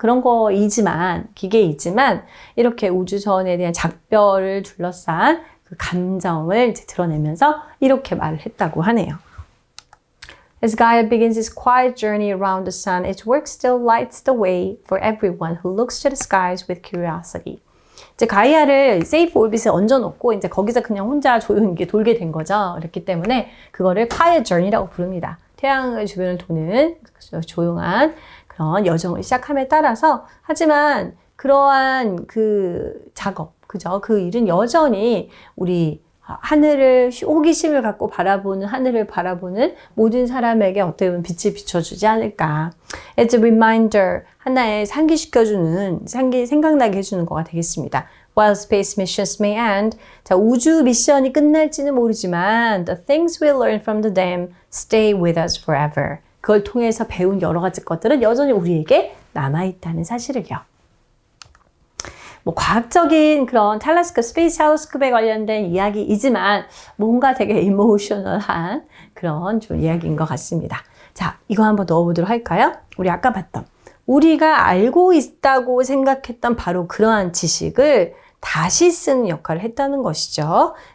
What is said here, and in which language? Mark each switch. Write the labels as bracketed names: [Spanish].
[Korean] 그런 거이지만, 기계이지만, 이렇게 우주선에 대한 작별을 둘러싼 그 감정을 이제 드러내면서 이렇게 말을 했다고 하네요. [English] As Gaia begins its quiet journey around the sun, its work still lights the way for everyone who looks to the skies with curiosity. [Korean] 이제 가이아를 세이프 올빗에 얹어놓고 이제 거기서 그냥 혼자 조용히 돌게 된 거죠. 그렇기 때문에 그거를 quiet journey라고 부릅니다. 태양의 주변을 도는 조용한 그런 여정을 시작함에 따라서 하지만 그러한 그 작업, 그죠? 그 일은 여전히 우리 하늘을 호기심을 갖고 바라보는 하늘을 바라보는 모든 사람에게 어떻게 보면 빛을 비춰주지 않을까. [English] As a reminder, [Korean] 하나의 상기시켜주는, 생각나게 해주는 거가 되겠습니다. [English] While space missions may end, [Korean] 자, 우주 미션이 끝날지는 모르지만 [English] the things we learn from them stay with us forever. [Korean] 그걸 통해서 배운 여러 가지 것들은 여전히 우리에게 남아있다는 사실을요. 뭐 과학적인 그런 텔레스콥, 스페이스 텔레스콥에 관련된 이야기이지만 뭔가 되게 이모셔널한 그런 좀 이야기인 것 같습니다. 자, 이거 한번 넣어보도록 할까요? 우리 아까 봤던 우리가 알고 있다고 생각했던 바로 그러한 지식을 다시 쓰는 역할을 했다는 것이죠.